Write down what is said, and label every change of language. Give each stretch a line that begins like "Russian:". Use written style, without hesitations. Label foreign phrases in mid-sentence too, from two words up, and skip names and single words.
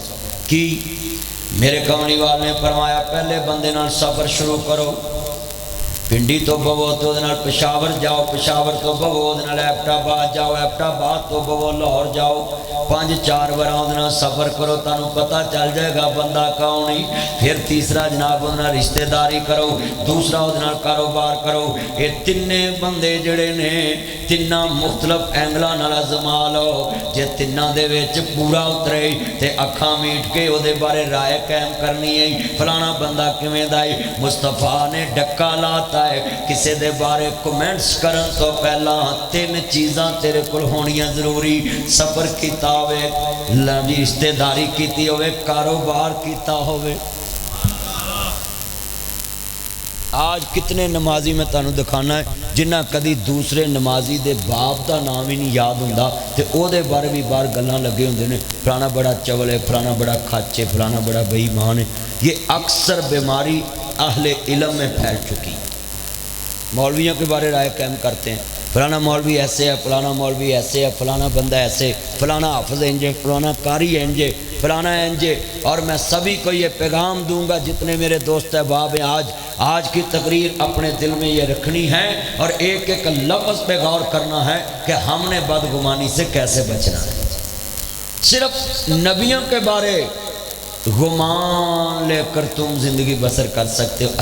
Punjabi: کی میرے کملی والے نے فرمایا پہلے بندے نال سفر شروع کرو، پنڈی تو بوو تو پشاور جاؤ، پشاور تو بوو ایبٹ آباد جاؤ، ایبٹ آباد تو بوو لاہور جاؤ، 5-4 بار سفر کرو، تانوں پتہ چل جائے گا بندہ کون ہی۔ پھر تیسرا جناب انہاں رشتہ داری کرو، دوسرا انہاں کاروبار کرو۔ یہ تینے بندے جڑے نے تینا مختلف اینگلاں نال آزما لو، جے تیناں دے وچ پورا اترے تے اکھاں میٹ کے او دے بارے رائے قائم کرنی ہے فلانا بندہ کیویں دا ہے۔ مصطفیٰ نے ڈکا لاتا ہے کسے دے بارے کومنٹس کرن تو پہلا تین چیزاں تیرے کول ہونیاں ضروری، سفر کیتا ہوئے، رشتہ داری کیتی ہوئے، کاروبار کیتا ہوئے۔ آج کتنے نمازی میں تانوں دکھانا ہے جنہ کدی دوسرے نمازی دے باپ دا نام ہی نہیں یاد ہوندا تے او دے بارے بھی بار گلاں لگے ہوندے نے، فلانا بڑا چول ہے، فلانا بڑا کھچ ہے، فلانا بڑا بے ایمان ہے۔
Urdu: یہ اکثر بیماری اہل علم میں پھیل چکی۔ مولویوں کے بارے رائے قائم کرتے ہیں، فلانا مولوی ایسے ہے، فلانا مولوی ایسے ہے، فلانا بندہ ایسے، فلانا حافظ انجے، فلانا قاری انجے، فلانا انجے۔ اور میں سبھی کو یہ پیغام دوں گا جتنے میرے دوست احباب ہیں، آج کی تقریر اپنے دل میں یہ رکھنی ہے اور ایک ایک لفظ پہ غور کرنا ہے کہ ہم نے بدگمانی سے کیسے بچنا ہے۔ صرف نبیوں کے بارے گمان لے کر تم زندگی بسر کر سکتے ہو؟